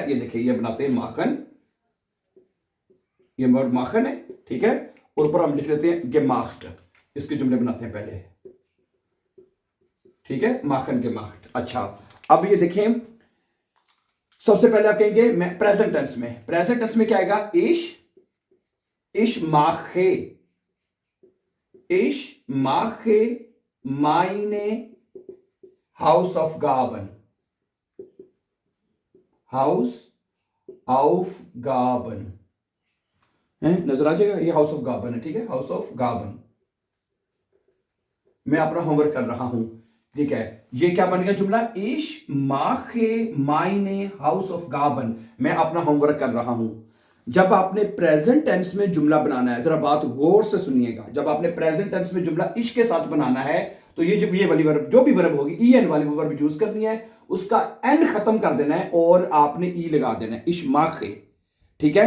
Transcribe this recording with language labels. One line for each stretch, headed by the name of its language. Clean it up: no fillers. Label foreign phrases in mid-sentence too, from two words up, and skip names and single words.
Hindi: ये देखिए, ये बनाते हैं माखन, ये वर्ड माखन है, ठीक है। और ऊपर हम लिख लेते हैं gemacht, इसके जुमले बनाते हैं पहले, ठीक है, माखन gemacht। अच्छा, अब ये देखें, सबसे पहले आप कहेंगे मैं
English: present tense
Hindi: में,
English: present tense
Hindi: में क्या आएगा?
German: ich mache, ich mache meine Hausaufgaben, Hausaufgaben
Hindi: है, नजर आ जाएगा, ये
German: Haus auf Gaben
Hindi: है, ठीक है,
German: Haus auf Gaben,
Hindi: मैं अपना होमवर्क कर रहा हूं, ठीक है। ये क्या बन गया जुमला?
German: ich mache meine Hausaufgaben,
Hindi: मैं अपना होमवर्क कर रहा हूं। जब आपने
English: present tense
Hindi: में जुमला बनाना है, जरा बात गौर से सुनिएगा, जब आपने
English: present tense
Hindi: में जुमला इश के साथ बनाना है, तो ये वाली वर्ब, जो भी वर्ब होगी ई एन वाली
English: verb use
Hindi: करनी है, उसका एन खत्म कर देना है और आपने ई लगा देना है,
German: ich mache,
Hindi: ठीक है।